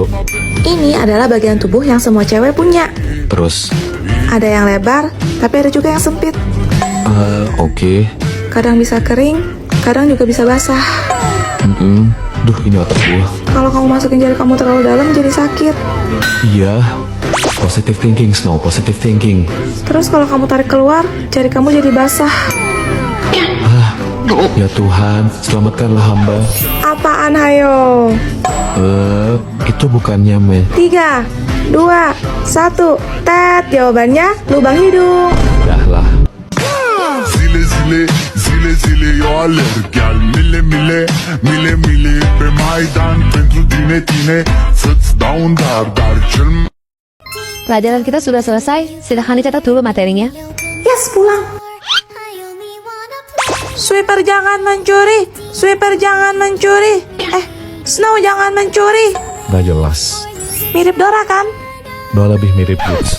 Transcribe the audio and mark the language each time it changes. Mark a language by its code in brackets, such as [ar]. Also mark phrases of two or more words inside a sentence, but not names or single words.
[id] Ini adalah bagian tubuh yang semua cewek punya. Terus, Ada yang lebar, tapi ada juga yang sempit. oke. Kadang bisa kering, kadang juga bisa basah. Duh, ini otak gua. Kalau kamu masukin jari kamu terlalu dalam, jadi sakit. Iya. [en] Positive thinking, Snow. Positive thinking. [id] Terus kalau kamu tarik keluar, jari kamu jadi basah. Ya Tuhan, selamatkanlah hamba. Apaan, hayo? Itu bukannya me. 3, 2, 1. Tet, jawabannya lubang hidung. Dah lah. [ro] Zile zile eu alerg Iar mile pe Maidan Pentru tine Să-ți dau un dar cel mai [id] Pelajaran kita sudah selesai, silahkan dicatat dulu materinya. Yes, pulang. Sweeper jangan mencuri. Sweeper jangan mencuri. Snow jangan mencuri. Gak jelas. Mirip Dora kan? Dora lebih mirip Woods.